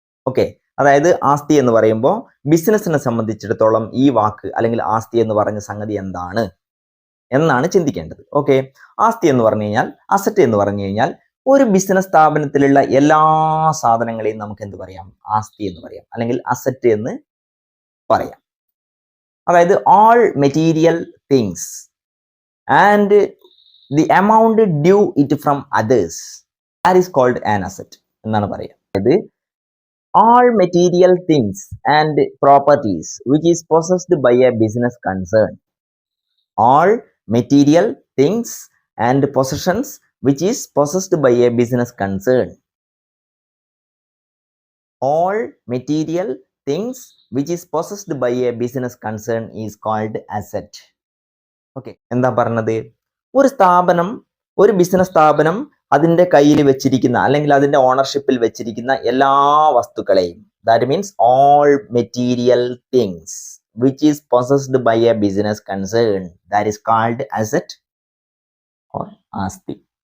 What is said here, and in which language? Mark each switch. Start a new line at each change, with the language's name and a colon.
Malayalam: Okay, അതായത് ആസ്തി എന്ന് പറയുമ്പോൾ ബിസിനസ്സിനെ സംബന്ധിച്ചിടത്തോളം ഈ വാക്ക് അല്ലെങ്കിൽ ആസ്തി എന്ന് പറഞ്ഞ സംഗതി എന്താണ് എന്നാണ് ചിന്തിക്കേണ്ടത്. ഓക്കെ, ആസ്തി എന്ന് പറഞ്ഞു കഴിഞ്ഞാൽ, അസറ്റ് എന്ന് പറഞ്ഞു കഴിഞ്ഞാൽ ഒരു ബിസിനസ് സ്ഥാപനത്തിലുള്ള എല്ലാ സാധനങ്ങളെയും നമുക്ക് എന്ത് പറയാം? ആസ്തി എന്ന് പറയാം, അല്ലെങ്കിൽ അസറ്റ് എന്ന് പറയാം.
English: അതായത് all material things and the amount due it from others, that is called an asset.
Malayalam: എന്നാണ് പറയുക.
English: അതായത് all material things and properties which is possessed by a business concern. All material things and possessions which is possessed by a business concern. All material things which is possessed by a business concern is called asset.
Malayalam: Okay, എന്താ പറഞ്ഞത്? ഒരു സ്ഥാപനം, ഒരു business സ്ഥാപനം അതിന്റെ കയ്യിൽ വെച്ചിരിക്കുന്ന അല്ലെങ്കിൽ അതിന്റെ ഓണർഷിപ്പിൽ വെച്ചിരിക്കുന്ന എല്ലാ വസ്തുക്കളെയും,
English: that means all material things which is possessed by a business concern, that is called asset
Malayalam: or ആസ്തി.